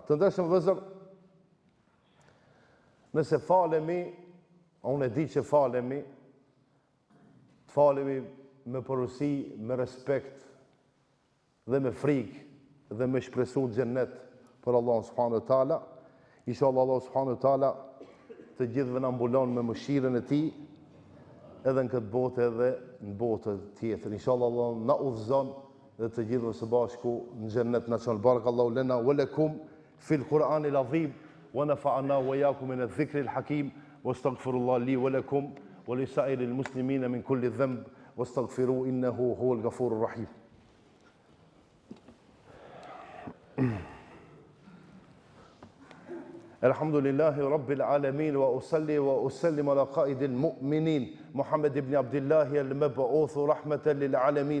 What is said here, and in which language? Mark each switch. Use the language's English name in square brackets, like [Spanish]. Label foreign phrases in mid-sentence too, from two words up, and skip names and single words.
[Albanian] Të ndeshëm vëllezër, nëse falemi, unë e di që falemi, të falemi me përullësi, me respekt dhe me frikë dhe me shpresu xhennet për Allahu [Arabic] سبحانه وتعالى. [Albanian] Inshallah Allahu [Arabic] سبحانه وتعالى [Albanian] të gjithëve na mbulon me mëshirën e tij edhe në këtë botë edhe në botën tjetër. Inshallah Allah na udhëzon dhe të gjithëve së bashku në xhennet na çon. [Arabic] بارك الله لنا ولكم في القرآن العظيم ونفعنا وإياكم من الذكر الحكيم وأستغفر الله لي ولكم ولسائر المسلمين من كل ذنب فاستغفروه إنه هو الغفور الرحيم. الحمد لله رب العالمين وأصلي وأسلم على قائد المؤمنين محمد بن عبد الله المبعوث رحمة للعالمين